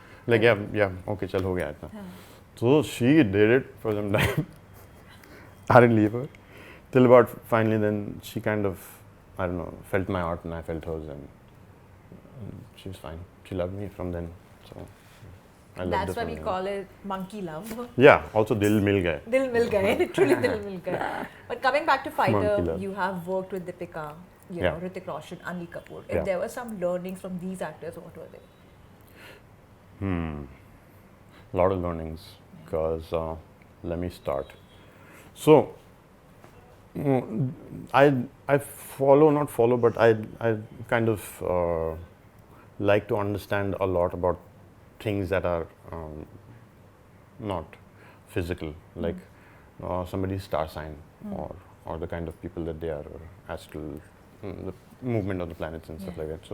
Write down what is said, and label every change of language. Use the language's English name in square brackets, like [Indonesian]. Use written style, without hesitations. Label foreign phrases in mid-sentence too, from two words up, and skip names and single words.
[English] Like, yeah, okay, [Hindi] chal ho gaya itna. [English] So she did it for some time. I didn't leave her till about finally. Then she kind of, I don't know, felt my heart and I felt hers, and she was fine. She loved me from then. So I loved her. That's why from we then. call it monkey love. Yeah. Also, [Hindi] dil mil gaye. Dil mil gaye, literally dil mil gaye. [English] But coming back to Monkey Fighter, love. you have worked with Deepika, you Yeah. know, Hrithik, Roshan, Anil, Kapoor. If Yeah. there were some learnings from these actors, what were they? A lot of learnings, because let me start. So I follow, not follow, but I kind of like to understand a lot about things that are not physical, like somebody's star sign, or the kind of people that they are, or astral, the movement of the planets and stuff like that.